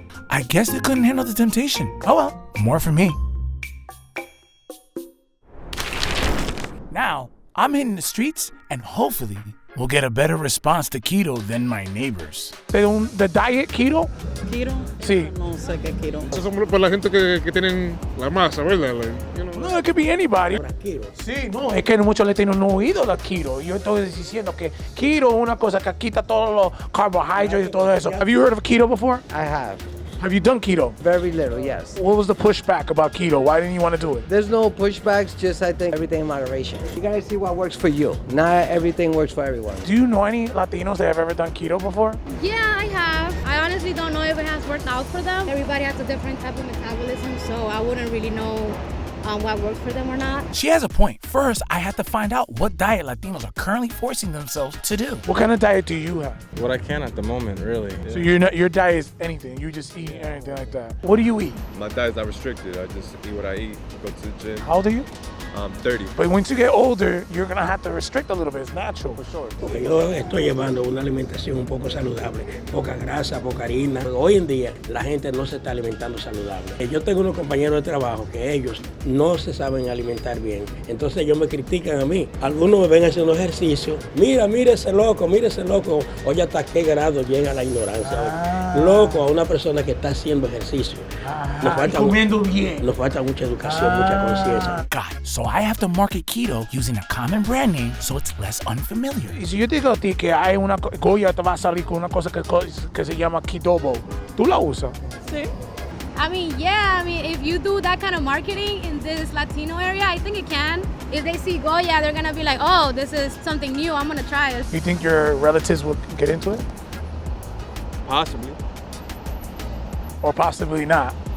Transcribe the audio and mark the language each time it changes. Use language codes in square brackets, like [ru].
[en] I guess they couldn't handle the temptation. Oh well, more for me. Now, I'm hitting the streets and hopefully we'll get a better response to keto than my neighbors. [es] ¿De diet keto? ¿Keto? Sí. No sé qué es keto. Eso es para la gente que tienen la masa, ¿verdad? [en] Like, you know. No, it could be anybody. [es] Sí, no, es que muchos latinos no han oído la keto. Yo estoy diciendo que keto es una cosa que quita todos los carbohydrates y todo eso. [en] Have you heard of keto before? I have. Have you done keto? Very little, yes. What was the pushback about keto? Why didn't you want to do it? There's no pushbacks, just I think everything in moderation. You gotta see what works for you. Not everything works for everyone. Do you know any Latinos that have ever done keto before? Yeah, I have. I honestly don't know if it has worked out for them. Everybody has a different type of metabolism, so I wouldn't really know what works for them or not. She has a point. First, I had to find out what diet Latinos are currently forcing themselves to do. What kind of diet do you have? What I can at the moment, really. Yeah. So your diet is anything. You just eat anything like that. What do you eat? My diet's not restricted. I just eat what I eat. Go to the gym. How old are you? 30. But once you get older, you're gonna have to restrict a little bit. It's natural, for sure. [es] Porque yo estoy llevando una alimentación un poco saludable, poca grasa, poca harina. Hoy en día la gente no se está alimentando saludable. Yo tengo unos compañeros de trabajo que ellos no se saben alimentar bien. Entonces ellos me critican a mí. Algunos me ven haciendo ejercicio. Mira ese loco. Oye, hasta qué grado llega la ignorancia. Loco a una persona que está haciendo ejercicio. Comiendo bien. Nos falta mucha educación, mucha conciencia. [en] God, so I have to market keto using a common brand name so it's less unfamiliar. [es] Y si yo te digo a ti que hay una Goya te va a salir con una cosa que se llama Ketobo, ¿tú la usas? Sí. [en] I mean, if you do that kind of marketing in this Latino area, I think it can. If they see Goya, they're gonna be like, oh, this is something new, I'm gonna try it. You think your relatives would get into it? Possibly. Or possibly not?